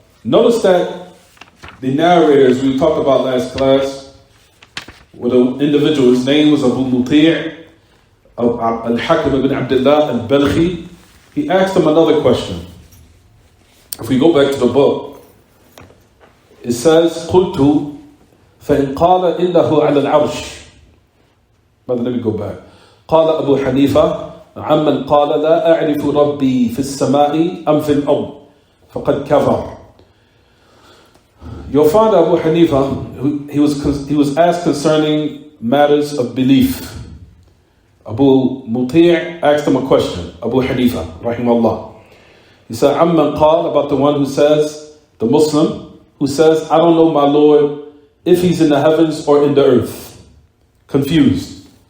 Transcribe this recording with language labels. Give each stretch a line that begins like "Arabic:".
English: Notice that the narrators we talked about last class, with an individual, his name was Abu Muti' al-Hakim ibn Abdullah al-Balkhi. He asked him another question. If we go back to the book, it says,
Arabic: قُلْتُ فَإِنْ قَالَ إِنَّهُ عَلَى الْعَرْشِ.
English: Let me go back.
Arabic: قال أبو حنيفة عمن قال لا أعرف ربي في السماء أم في الأرض فقد كفر.
English: Your father Abu Hanifa, he was asked concerning matters of belief. Abu Muti' asked him a question, Abu Hanifa, rahimahullah. He said, Amman qal, about the one who says, the Muslim, who says, I don't know my Lord if he's in the heavens or in the earth. Confused.